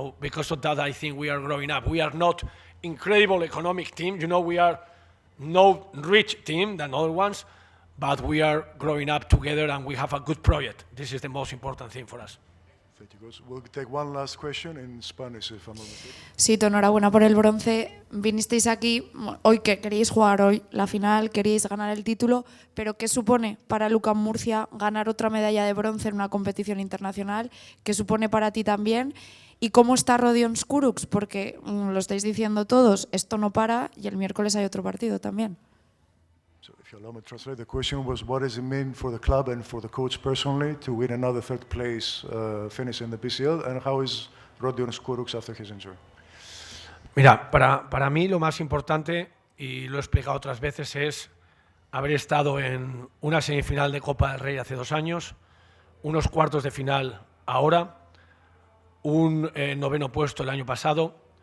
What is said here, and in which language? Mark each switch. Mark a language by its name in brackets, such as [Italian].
[English] So because of that, I think we are growing up. We are not incredible economic team, you know, we are no rich team than other ones, but we are growing up together and we have a good project. This is the most important thing for us. Thank you, Coach. We'll take one last question in Spanish, if I'm not mistaken. [Spanish] Sí, enhorabuena por el bronce. Vinisteis aquí hoy que queríais jugar hoy la final, queríais ganar el título, pero ¿qué supone para UCAM Murcia ganar otra medalla de bronce en una competición internacional? ¿Qué supone para ti también? ¿Y cómo está Rodion Kurucs? Porque lo estáis diciendo todos, esto no para y el miércoles hay otro partido también. [English] So if you allow me to translate, the question was, what does it mean for the club and for the coach personally to win another third place finish in the BCL, and how is Rodion Kurucs after his injury? [Spanish] Mira, para mí lo más importante, y lo he explicado otras veces, es haber estado en una semifinal de Copa del Rey hace 2 años, unos cuartos de final ahora, un 9º puesto el año pasado,